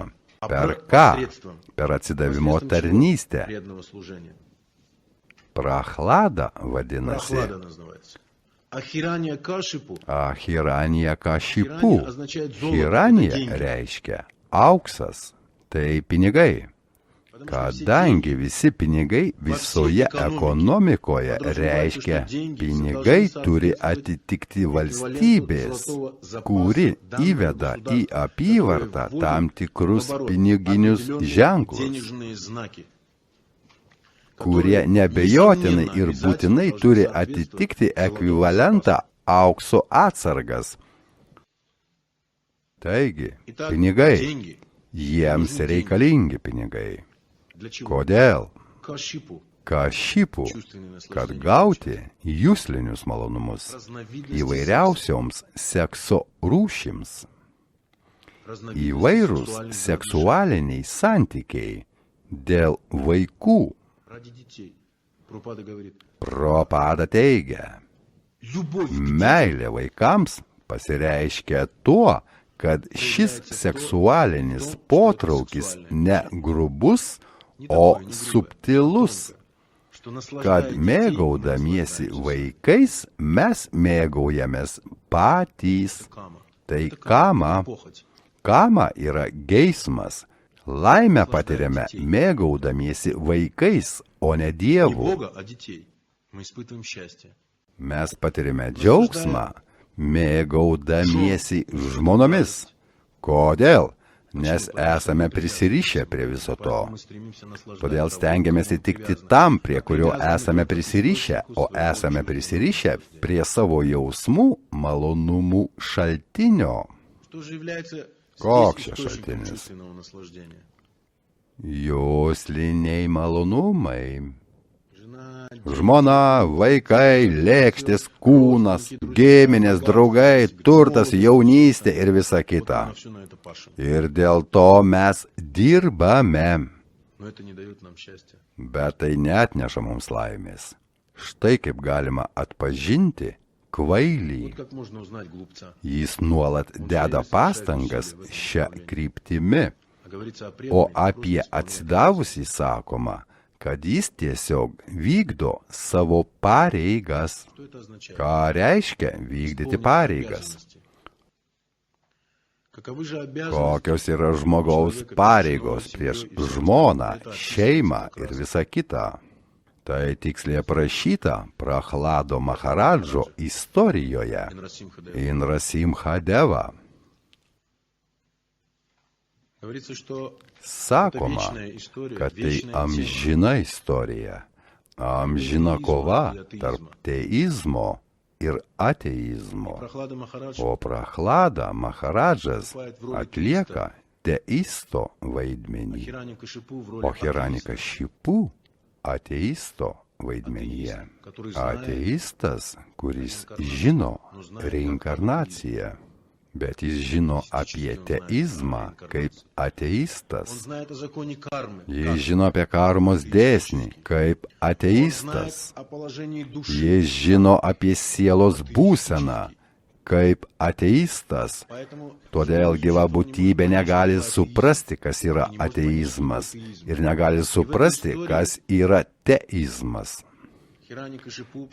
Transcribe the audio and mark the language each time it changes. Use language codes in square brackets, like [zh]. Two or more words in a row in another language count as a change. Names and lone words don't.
[ru] материальное, а [lt] Per ką? [ru] посредством, [lt] Per atsidavimo [ru] посредством чего? [lt] tarnystę. [ru] Преданного служения. [lt] Prachlada vadinasi. [ru] Прохлада называется. А хирания Кашипу, [lt] Hiranija kašipu. [ru] хирания означает золото, это [lt] Hiranija [ru] деньги. [lt] reiškia auksas, tai pinigai. [ru] Потому что все [lt] Kadangi visi pinigai visoje ekonomikoje reiškia, pinigai turi atitikti valstybės, kuri įveda į apyvartą tam tikrus piniginius ženklus, [ru] денежные знаки, [lt] kurie nebejotinai ir būtinai turi atitikti ekvivalentą aukso atsargas. Taigi, [ru] Итак, [lt] pinigai, [ru] деньги [lt] jiems reikalingi pinigai. [ru] для чего? [lt] Kodėl? [ru] Кашипу, [lt] Kašipų, [ru] чувственные [lt] kad [ru] наслаждения, [lt] gauti jūslinius malonumus [ru] разновидности [lt] įvairiausioms sekso rūšims. [ru] разновидности [lt] Įvairūs [ru] сексуальных [lt] seksualiniai santykiai dėl vaikų. [ru] ради детей. Прабхупада говорит, [lt] Prabhupada teigia, [ru] любовь к [lt] meilė vaikams pasireiškia tuo, kad šis seksualinis potraukis ne grubus, o subtilus, [ru] что [lt] kad [ru] наслаждая детей, [lt] mėgaudamiesi vaikais mes mėgaujamės patys. [ru] кама. [lt] Tai [ru] Это [lt] kama. [ru] похоть. [lt] Kama yra geismas. Laimę patiriame mėgaudamiesi vaikais, o ne [ru] Не [lt] Dievu. [ru] Бога, а детей. Мы испытываем счастье. [lt] Mes patiriame džiaugsmą, mėgaudamiesi žmonomis. Kodėl? Nes esame prisirišę prie viso to. [ru] Поэтому мы стремимся наслаждать [lt] Todėl [ru] того, [lt] stengiamės [ru] кому [lt] įtikti [ru] привязаны. [lt] tam, prie kurio esame prisirišę, o esame prisirišę prie savo jausmų malonumų šaltinio. [ru] Что же является [lt] Koks [ru] здесь [lt] čia [ru] источником [lt] šaltinis? [ru] чувственного наслаждения? [lt] Jūsliniai malonumai. [ru] Жена, [lt] Žmona, vaikai, lėkštės, kūnas, giminės, draugai, turtas, jaunystė ir visa kita. [ru] на все на это пашем. [lt] Ir dėl to mes dirbame, [ru] Но это не дает нам счастья. [lt] bet tai neatneša mums laimės. Štai kaip galima atpažinti kvailį. [ru] Вот как можно узнать глупца. [lt] Jis nuolat deda pastangas šią kryptimi, [ru] А говорится о [lt] o [ru] преданном, [lt] apie atsidavusį sakoma, kad jis tiesiog vykdo savo pareigas. [ru] что это означает? [lt] Ką reiškia vykdyti [ru] Исполнить [lt] pareigas? [ru] обязанности. Каковы же обязанности? [lt] Kokios yra žmogaus pareigos prieš žmoną, šeimą ir visą kitą? Tai tiksliai aprašyta Prachlado Maharadžo istorijoje [ru] Инрасимха Дева. [lt] Inrasimha Deva. [ru] Говорится, что [lt] Sakoma, kad tai amžina istorija, amžina kova tarp teizmo ir ateizmo. [ru] Прохлада Махарадж [lt] O Prachlada Maharadžas atlieka teisto vaidmenį, [ru] Хираникашипу в [lt] o [ru] роли [lt] Hiranikashipu ateisto vaidmenyje. Ateistas, kuris žino reinkarnaciją, bet jis žino apie teizmą kaip [ru] Он [lt] ateistas. [ru] знает о законе кармы. [lt] Jis žino apie karmos dėsnį kaip [ru] Он знает [lt] ateistas. [ru] о положении души. [lt] Jis žino apie sielos būseną kaip ateistas. [ru] Поэтому [lt] Todėl gyva būtybė negali suprasti, kas yra ateizmas ir negali suprasti, kas yra teizmas. [ru] Хираникашипу,